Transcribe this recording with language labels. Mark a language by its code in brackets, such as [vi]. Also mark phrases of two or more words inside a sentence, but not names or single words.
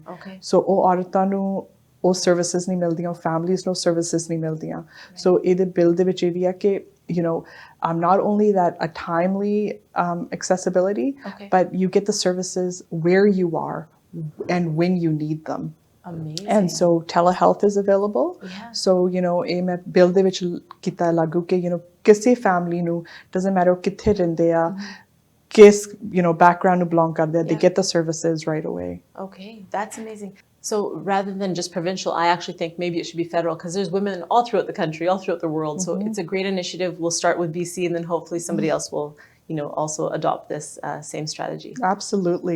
[en] Okay. [pa] So ਉਹ ਔਰਤਾਂ ਨੂੰ ਉਹ services ਨਹੀਂ ਮਿਲਦੀਆਂ, families ਨੂੰ services ਨਹੀਂ ਮਿਲਦੀਆਂ. So ਇਹਦੇ bill ਦੇ ਵਿੱਚ ਇਹ ਵੀ ਆ ਕਿ [en] you know, not only that a timely accessibility, but you get the services where you are and when you need them. Amazing. And so telehealth is available. Yeah. So, you know, [pa] ਇਹ ਮੈਂ bill ਦੇ ਵਿੱਚ ਕੀਤਾ ਲਾਗੂ ਕਿ, [en] you know, [pa] ਕਿਸੇ family ਨੂੰ [en] doesn't matter [pa] ਕਿੱਥੇ ਰਹਿੰਦੇ ਆ, ਕਿਸ, [en] you know, [pa] background ਨੂੰ belong ਕਰਦੇ ਆ, [en] they get the services right away. Okay, that's amazing. So rather than just provincial, I actually think maybe it should be federal because there's women all throughout the country, all throughout the world. So it's a great initiative. We'll start with BC and then hopefully somebody else will, you know, also adopt this same strategy. Absolutely.